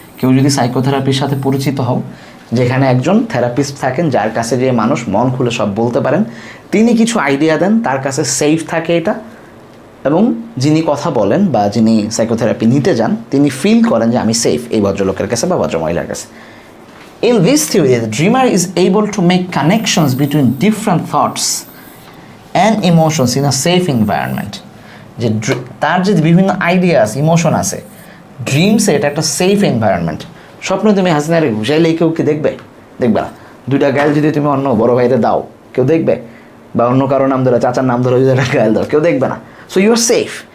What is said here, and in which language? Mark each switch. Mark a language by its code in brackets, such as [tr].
[bn] কেউ যদি সাইকোথেরাপির সাথে পরিচিত হও, যেখানে একজন থেরাপিস্ট থাকেন যার কাছে যে মানুষ মন খুলে সব বলতে পারেন, তিনি কিছু আইডিয়া দেন, তার কাছে সেফ থাকে এটা, এবং যিনি কথা বলেন বা যিনি সাইকোথেরাপি নিতে যান তিনি ফিল করেন যে আমি সেফ এই ভদ্রলোকের কাছে বা ভদ্রমহিলার কাছে। [en] In this theory, the dreamer is able to make connections between different thoughts and emotions in a safe environment. [bn] যে তার যে বিভিন্ন আইডিয়াস ইমোশন আছে, ড্রিমসে এটা একটা সেফ এনভায়রনমেন্ট। স্বপ্নে তুমি হাসিনারে ঘুষাইলেই কেউ কি দেখবে? দেখবে না। 2টা গাইল যদি তুমি অন্য বড় ভাইরে দাও, কেউ দেখবে? বা অন্য কারো নাম ধরে, চাচার নাম ধরে যদি একটা গাইল দাও, কেউ দেখবে না। [en] So you are safe.